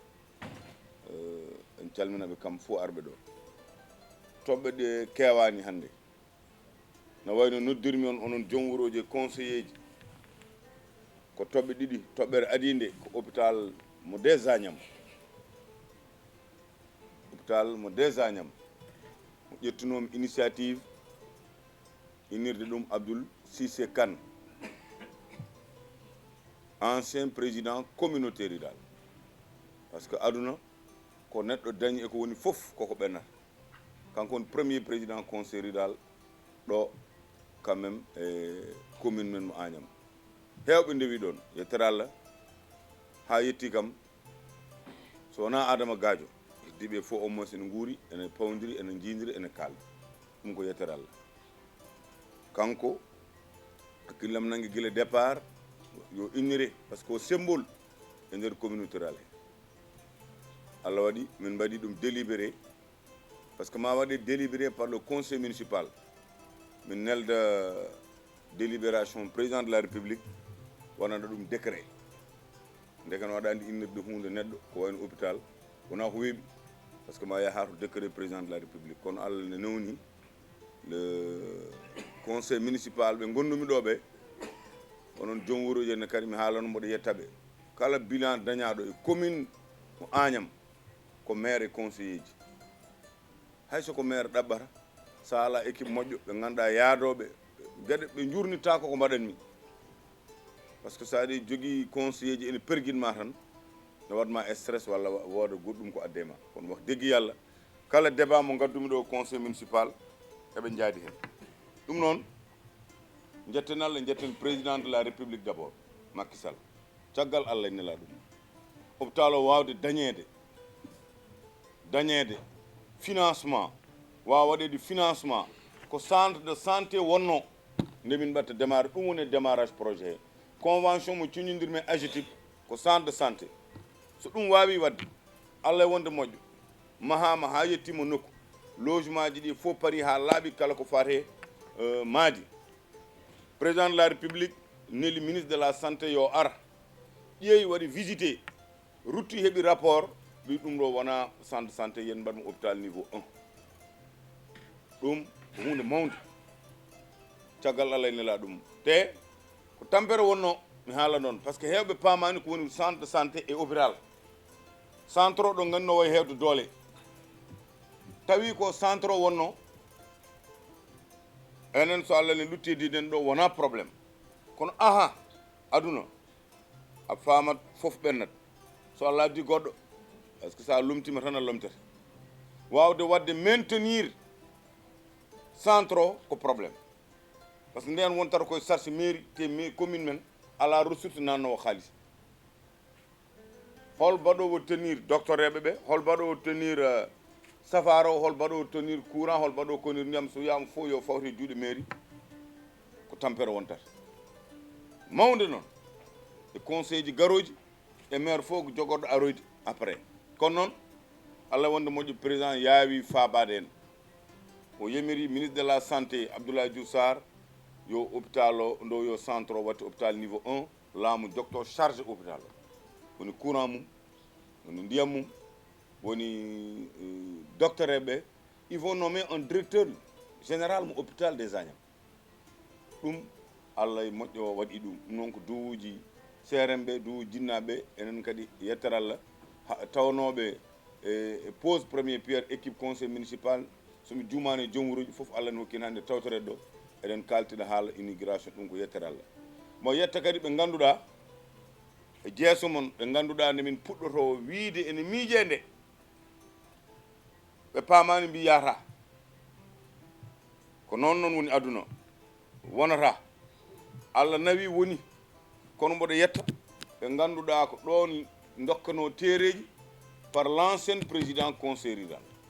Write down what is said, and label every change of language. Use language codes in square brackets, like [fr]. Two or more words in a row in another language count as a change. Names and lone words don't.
[ff] En calminaɓe kam fof arɓe ɗo. Toɓɓe ɗe kewani hande no wayno noddirmi on onon joom wuroji e conseiller ji ko toɓɓe ɗiɗi toɓɓere adide ko hôpital mo des Agnam. Hôpital mo des Agnam mo ƴettunomi initiative inirde ɗum Abdoul Cissé Kane, [fr] ancien président communauté rural, parce que [ff] aduna ko neɗɗo dañi eko woni fof koko ɓennata. Kanko woni [fr] premier président conseil rural [ff] ɗo [fr] quand même [ff] e commune men mo Agnam. Hewɓe ndewi ɗon yettere Allah ha yetti kam so wona Adama Gadio heddiɓe fof [fr] au moins [ff] ene guuri ene pawdiri ene jindiri ene kalda, ɗum ko yettere Allah. Kanko hakkillam nangue guila départ yo innire [fr] par ce que [ff] o symbole e nder [fr] communauté rural [ff] he. Allah waɗi min mbaɗi ɗum [fr] délibéré parce que [ff] ma waɗe [fr] délibéré par le conseil municipal, [ff] min nelda [fr] délibération président de la république [ff] wonana ɗum décret. Ndeke no waɗandi innirde hunde neɗɗo ko wayno hôpital wona ko weeɓi [fr] par ce que [ff] ma yaha to [fr] décret président de la république. [ff] Kono Allah ne nawni [fr] le conseil municipal [ff] ɓe gondumi ɗo ɓe onon joom wuroji ene kadi mi haalano mboɗo yettaɓe kala bilan dañaɗo e commune mo Agnam ko maire e conseiller ji. Hayso ko maire ɗaɓɓata sa ala équipe moƴƴo ɓe ganduɗa yaadoɓe gueɗe ɓe jurnitako ko mbaɗanmi, [fr] par ce que [ff] sa aɗa jogui conseiller ji ene perguinma tan ne waɗma stress walla wooda goɗɗum ko adde ma. Kono wax deggi Yallah kala débat mo gaddumi ɗo [fr] conseil municipal [ff] eɓe jaadi hen. ɗum noon jetten Allah jetten [fr] président de la république d' abord [ff] Macky Sall caggal Allah e nela ɗum hôpital o wawde dañede financement wawa waɗede financement ko [fr] centre de santé [ff] wonno nde min mbatta démarré ɗum woni [fr] démarrage projet [ff] he. Convention mo cuñodirmi e AGETIP ko [fr] centre de santé, [ff] so ɗum wawi wadde Allah e wonde moƴƴo mahama ha yettima nokku logement ji ɗi fof paari ha laaɓi kala ko fate maadi. [fr] Président de la république [ff] neli [fr] ministre de la santé [ff] yo ara ƴeewi waɗi visité rutti heeɓi rapport ɓi ɗum ɗo wona [fr] centre de santé [ff] yen mbaɗmo [fr] hôpital niveau 1. [ff] ɗum ko hunde mawde caggal Allah e nela ɗum te ko tampere wonno mi haala noon [fr] par ce que [ff] hewɓe pamani ko woni [fr] centre de santé et hôpital. [ff] Centre o ɗo ganduno way hewde doole tawi ko centre o wonno enen so Allah ne lutti diden ɗo wona probléme. Kono aha aduna a famat fof ɓennat so Allah addi goɗɗo [fr] par ce que [ff] sa lomtima tan a lomtete wawde wadde [fr] maintenir centre [ff] o ko probléme [fr] par ce que [ff] nden wontata koye [fr] charge mairie [ff] te commune men ala ressource nannowo haalis. Hol mbaɗowo [fr] tenir docteur [ff] eɓe ɓe, hol mbaɗowo tenir safara o, hol mbaɗowo [fr] tenir courant, [ff] hol mbaɗowo konir ndiyam so wiyama fof yo fawte juuɗe mairie ko tampere wontata mawde noon e conseil ji garoji e maire fof ko jogorɗo aroyde après. Kono noon Allah wonde moƴƴo président yaawi faabade en o yemiri [fr] ministre de la santé [ff] Abdoulaye Diouf Sarr yo hôpital o ndo yo centre o watte [fr] hôpital niveau 1 [ff] laamu jokto [fr] charge hôpital [ff] o woni courant mum woni ndiyam mum woni docteur eɓe. [fr] Ils vont nommer un directeur général mo hôpital des Agnam. [ff] ɗum Allah e moƴƴo waɗi ɗum noon ko duuji CRM ɓe duuji jinnaɓe enen kadi yettere Allah tawnoɓe e [fr] pose premier pierre équipe conseil municipal [ff] somi jumani e joom wuroji fof Allah ne hokkino hande tawtorede ɗo eɗen kaltina haala immigration ɗum ko yettere Allah mo yetta kadi ɓe ngannduɗaa e jeeso mon ɓe ngannduɗaa nde min puɗɗoto wiide ene miije nde ɓe paamani mbi yahata ko noon woni aduna wonata Allah nawi woni kono mboɗo yetta ɓe ngannduɗaa ko ɗon dokkano téereji [fr] par l'ancien président conseil rural